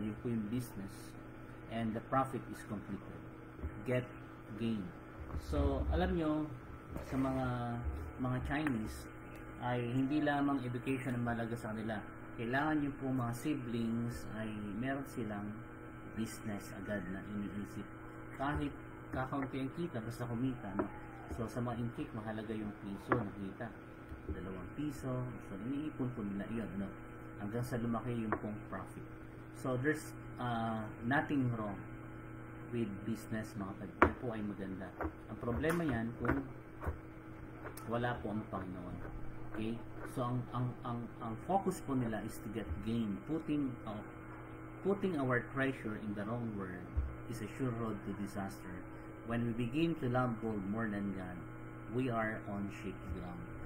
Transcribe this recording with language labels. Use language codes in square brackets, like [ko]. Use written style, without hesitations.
[tl] Yung po yung [en] business. And the profit is completed. Get gain. [tl] So, alam nyo, sa mga Chinese, ay hindi lamang education ang malaga sa kanila. Kailangan yung po mga siblings ay meron silang business agad na iniisip. Kahit kakaunti ang kita, basta kumita. No? So, sa mga intik, mahalaga yung piso na kita. 2 piso. So, iniipon po nila yun. No? Hanggang sa lumaki yung pong profit. [en] So, there's nothing wrong with business, [tl] mga kapatid. Yan po ay maganda. Ang problema yan kung wala po ang Panginoon. [en] Okay? So, [tl] ang focus po nila [en] is to get gain. Putting our treasure in the wrong word is a sure road to disaster. When we begin to love gold more than God, we are on shaky ground.